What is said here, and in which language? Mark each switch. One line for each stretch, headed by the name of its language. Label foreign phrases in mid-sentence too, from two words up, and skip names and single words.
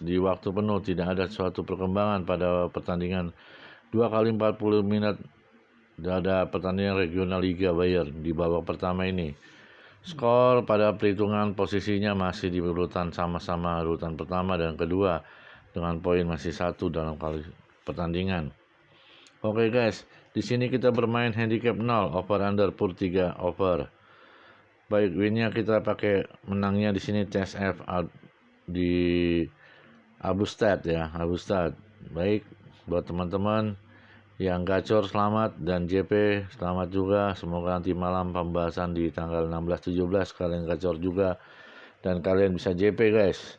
Indonesian: Di waktu penuh tidak ada suatu perkembangan pada pertandingan 2 kali 40 menit ada pertandingan regional Liga Bayern di babak pertama ini. Skor pada perhitungan posisinya masih di urutan sama-sama urutan pertama dan kedua dengan poin masih 1 dalam kali pertandingan. Oke guys, di sini kita bermain handicap 0,
English: over under
Indonesian: pur 3 over. Baik, winnya kita pakai menangnya di sini TSF di Albstadt ya, Albstadt. Baik, buat teman-teman yang gacor selamat, dan JP selamat juga. Semoga nanti malam pembahasan di tanggal 16-17 kalian gacor juga dan kalian bisa JP guys.